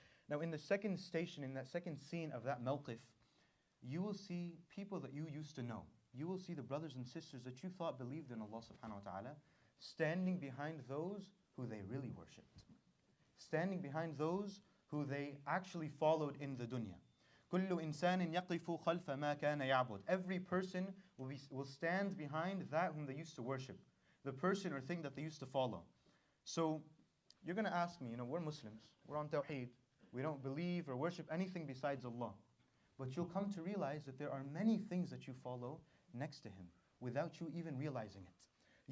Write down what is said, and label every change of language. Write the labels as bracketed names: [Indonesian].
[English] Now in the second station, in that second scene of that mawqif, you will see people that you used to know. You will see the brothers and sisters that you thought believed in Allah subhanahu wa ta'ala, standing behind those who they really worshipped. Standing behind those who they actually followed in the dunya. [Arabic] كل إنسان يقف خلف ما كان يعبد. [English] Every person will stand behind that whom they used to worship, the person or thing that they used to follow. So you're going to ask me, we're Muslims, we're on Tawheed, we don't believe or worship anything besides Allah. But you'll come to realize that there are many things that you follow next to Him without you even realizing it.